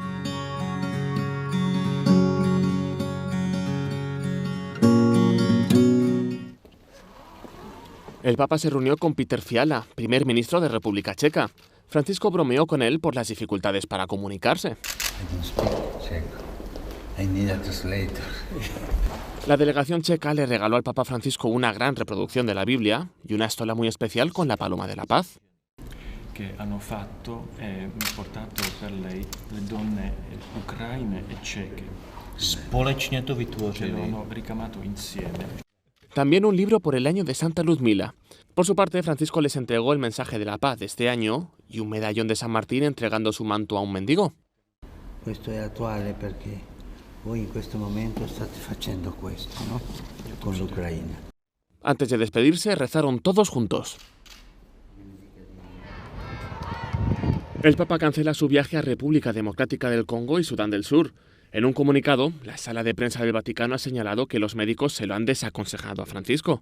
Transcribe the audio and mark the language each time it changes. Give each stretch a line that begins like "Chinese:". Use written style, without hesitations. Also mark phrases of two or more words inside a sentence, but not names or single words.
Spanish: El Papa se reunió con Peter Fiala, primer ministro de República Checa. Francisco bromeó con él por las dificultades para comunicarse. La delegación checa le regaló al Papa Francisco una gran reproducción de la Biblia y una estola muy especial con la paloma de la paz.
Italian: Che hanno fatto portato per lei le donne ucraine e ceche.
Czech: Společně to vytvořili.
Italian: Che hanno ricamato insieme.
Spanish: También un libro por el año de Santa Luzmila. Por su parte, Francisco les entregó el mensaje de la paz de este año y un medallón de San Martín entregando su manto a un mendigo.
Italian: Questo è attuale perché voi in questo momento state facendo questo, ¿no? Con l'Ucraina.
Spanish: Antes de despedirse, rezaron todos juntos. El Papa cancela su viaje a República Democrática del Congo y Sudán del Sur. En un comunicado, la sala de prensa del Vaticano ha señalado que los médicos se lo han desaconsejado a Francisco.